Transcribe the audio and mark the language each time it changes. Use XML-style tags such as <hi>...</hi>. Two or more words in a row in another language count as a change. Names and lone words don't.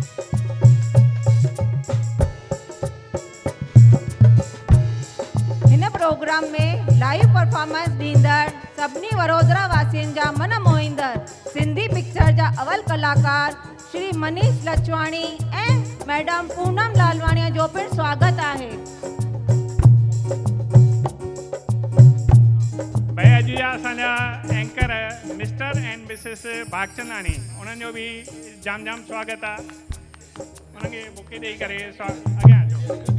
<sd>हिन प्रोग्राम में</sd> <en>live performance</en> <sd>ॾींदड़ सभिनी वडोदरा वासियुनि जा मन मोहींदड़ सिंधी पिक्चर जा अवल कलाकार श्री मनीष लचवाणी ऐं मैडम पूनम लालवाणीअ जो पिणु स्वागत आहे। भई अॼु जा असांजा एंकर</sd> <en>mister and missis</en> <sd>भागचंदाणी उन्हनि जो बि जाम जाम स्वागत आहे। उन्हनि खे बुके ॾेई करे अॻियां अचो।</sd>